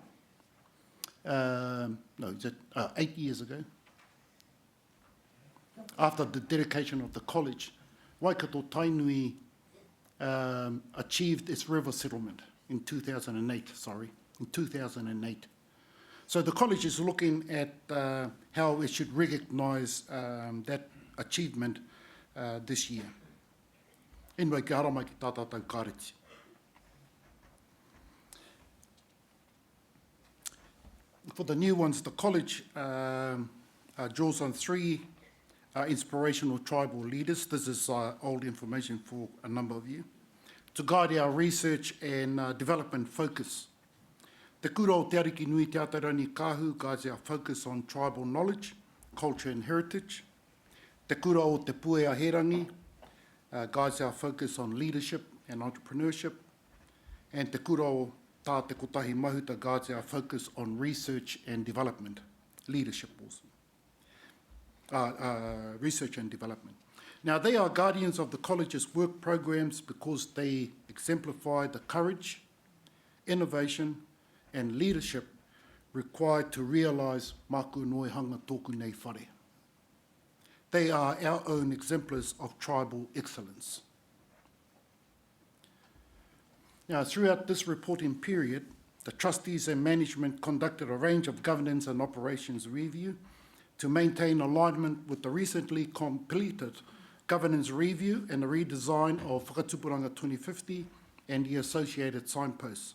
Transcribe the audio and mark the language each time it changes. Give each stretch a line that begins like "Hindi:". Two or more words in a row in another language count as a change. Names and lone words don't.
English: 8 years ago, after the dedication of the college, Waikato Tainui achieved its river settlement in 2008, in 2008. So the college is looking at how it should recognise that achievement this year. Anyway,
Māori: kia hara mai ki tā tātou kāreti.
English: For the new ones, the college draws on 3 inspirational tribal leaders. This is old information for a number of you, to guide our research and development focus.
Māori: Te kura o
English: Te Ariki Nui Te Atarani Kahu guides our focus on tribal knowledge, culture and heritage.
Māori: Te kura o
English: Te Puea Herangi guides our focus on leadership and entrepreneurship. And
Māori: Te kura o
English: Tā Te Kotahi Mahuta guides our focus on research and development, leadership also. Research and development. Now, they are guardians of the college's work programs because they exemplify the courage, innovation, and leadership required to realise
Māori: māku noi hanga tōku nei whare.
English: They are our own exemplars of tribal excellence. Now, throughout this reporting period, the trustees and management conducted a range of governance and operations review to maintain alignment with the recently completed governance review and the redesign of Whakatupuranga 2050 and the associated signposts.